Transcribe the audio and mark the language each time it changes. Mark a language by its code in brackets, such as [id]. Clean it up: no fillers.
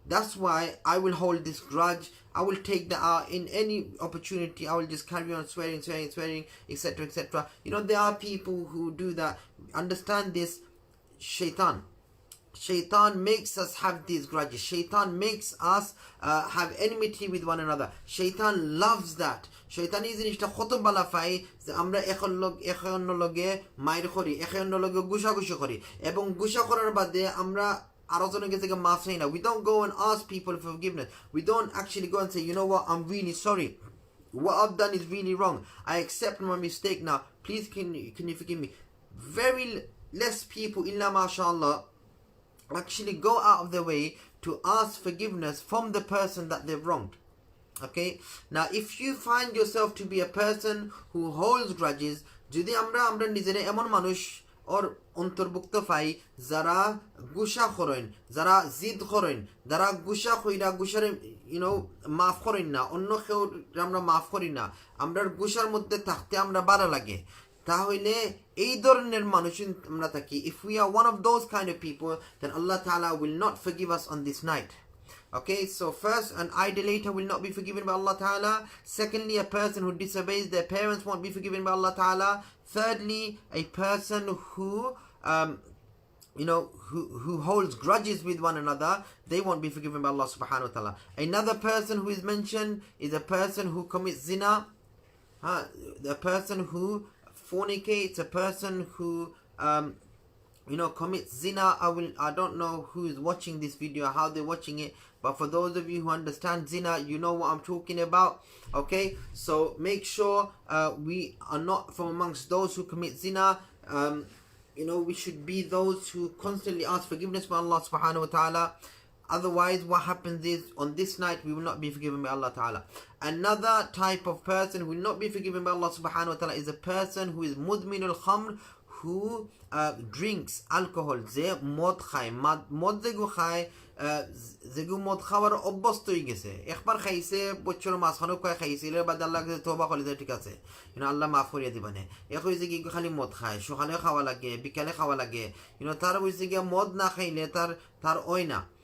[en] That's why I will hold this grudge. I will take the in any opportunity. I will just carry on swearing, etc., etc. There are people who do that. Understand this. Shaitan makes us have these grudges. Shaitan makes us have enmity with one another. Shaitan loves that. Shaitan is [bn] জিনিসটা কত বালা পাই যে আমরা একে অন্য লগে মাইর করি, একে অন্য লগে গুসাগুসি করি, এবং গুসা করার বাদে আমরা আরেকজনের কাছে মাফ চাই না. [en] We don't go and ask people for forgiveness. We don't actually go and say, you know what, I'm really sorry. What I've done is really wrong. I accept my mistake now. Please can you forgive me? Very less people, illa mashallah, actually go out of their way to ask forgiveness from the person that they've wronged. Okay, now if you find yourself to be a person who holds grudges, [bn] যদি আমরা নিজেরা এমন মানুষ ওর অন্তর্ভুক্ত পাই যারা গুসা করেন, যারা জিদ করেন, যারা গুসা কইরা গুসার মাফ করেন না, অন্য কেউ আমরা মাফ করি না, আমরার গুসার মধ্যে থাকতে আমরা ভালো লাগে, তাহলে এই ধরনের মানুষ আমরা থাকি, [en] if we are one of those kind of people, then Allah Ta'ala will not forgive us on this night. Okay, so first, an idolater will not be forgiven by Allah Ta'ala. Secondly, a person who disobeys their parents won't be forgiven by Allah Ta'ala. Thirdly, a person who who holds grudges with one another, they won't be forgiven by Allah Subhanahu Wa Ta'ala. Another person who is mentioned is a person who commits zina, the person who fornicates, a person who commits zina. I don't know who is watching this video, how they're watching it, but for those of you who understand zina, you know what I'm talking about. Okay, so make sure we are not from amongst those who commit zina. We should be those who constantly ask forgiveness by Allah Subhanahu Wa Ta'ala. Otherwise, what happens is, on this night, we will not be forgiven by Allah Ta'ala. Another type of person who will not be forgiven by Allah Subhanahu Wa Ta'ala is a person who is mudminul khamr, who drinks alcohol. [bn] Ze mod khaয়, mod যেগু খায়, যেগু মদ খাওয়ার অভ্যস্ত হয়ে গেছে, একবার খাইছে, বছর মাঝখানে খাইছিল, বাদ আল্লাহ কাছে তওবা করলে ঠিক আছে, আল্লাহ মাফ করিয়া দিবানে, এক হয়েছে কি খালি মদ খায়, সকালে খাওয়া লাগে, বিকালে খাওয়া লাগে, তার হয়েছে গিয়া মদ না খাইলে তার ওই না.